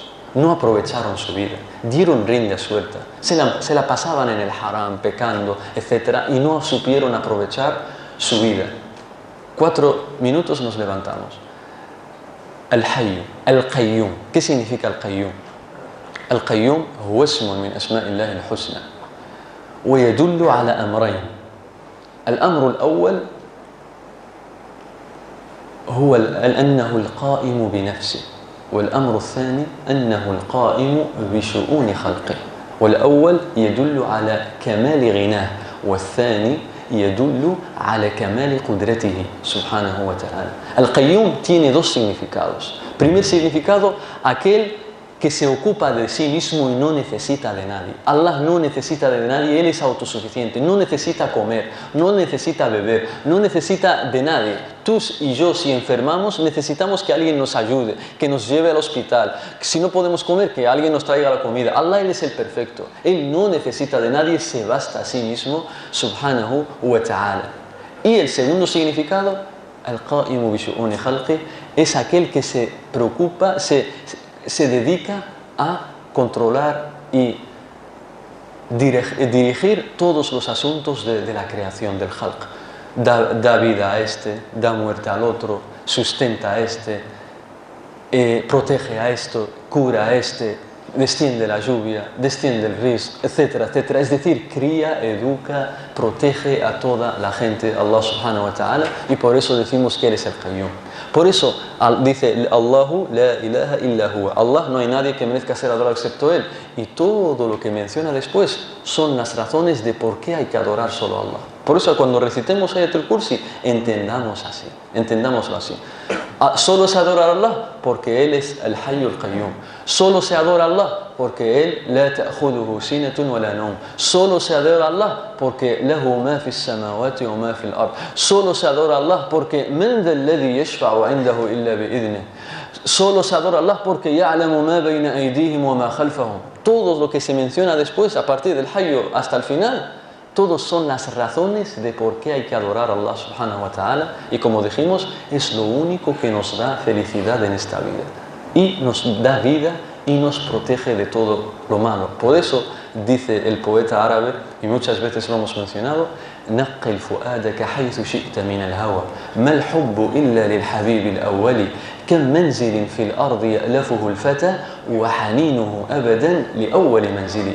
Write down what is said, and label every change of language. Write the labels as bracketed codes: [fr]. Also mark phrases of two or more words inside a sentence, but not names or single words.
[es] No aprovecharon su vida, dieron rienda suelta, se la pasaban en el haram, pecando, etc. Y no supieron aprovechar su vida. 4 minutos nos levantamos. Al-Hayy, Al-Qayyum. ¿Qué significa Al-Qayyum? [ar] Al-Qayyum هو اسم من أسماء الله الحسنى ويدل على أمرين. الأمر الأول هو أنه القائم بنفسه، والأمر الثاني أنه القائم بشؤون خلقه. والأول يدل على كمال غناه، والثاني يدل على كمال قدرته سبحانه وتعالى. [es] القيوم tiene 2 significados. Primer significado, aquel que se ocupa de sí mismo y no necesita de nadie. Allah no necesita de nadie, Él es autosuficiente, no necesita comer, no necesita beber, no necesita de nadie. Tú y yo, si enfermamos, necesitamos que alguien nos ayude, que nos lleve al hospital. Si no podemos comer, que alguien nos traiga la comida. Allah, Él es el perfecto. Él no necesita de nadie, se basta a sí mismo, [ar] سبحانه وتعالى. [es] Y el segundo significado, [ar] القائم بشؤون خلقه, [es] es aquel que se preocupa, se dedica a controlar y dirigir todos los asuntos de la creación del khalq. Da vida a este, da muerte al otro, sustenta a este, protege a esto, cura a este, desciende la lluvia, desciende el rizq, etcétera, etcétera. Es decir, cría, educa, protege a toda la gente, [ar] الله سبحانه وتعالى, [es] y por eso decimos que Él es el Qayyum. Por eso dice [ar] الله لا إله إلا هو. [es] Allah, no hay nadie que merezca ser adorado excepto Él. Y todo lo que menciona después son las razones de por qué hay que adorar solo a Allah. Por eso cuando recitemos Ayatul Kursi, entendámoslo así. Solo se adora a Allah porque Él es el Hayyul Qayyum. Solo se adora a Allah porque Él [ar] لا تأخذه سنة ولا نوم. [es] Solo se adora a Allah porque [ar] له ما في السماوات وما في الأرض. [es] Solo se adora a Allah porque [ar] من ذا الذي يشفع عنده إلا بإذنه. [es] Solo se adora a Allah porque [ar] يعلم ما بين أيديهم وما خلفهم. [es] Todo lo que se menciona después, a partir del Hayy hasta el final, todos son las razones de por qué hay que adorar a Allah [ar] سبحانه وتعالى, [es] y como dijimos, es lo único que nos da felicidad en esta vida y nos da vida y nos protege de todo lo malo. Por eso dice el poeta árabe, y muchas veces lo hemos mencionado, [ar] نقل فؤادك حيث شئت من الهوى ما الحب إلا للحبيب الأول كم منزل في الأرض يألفه الفتى وحنينه أبدا لأول منزل.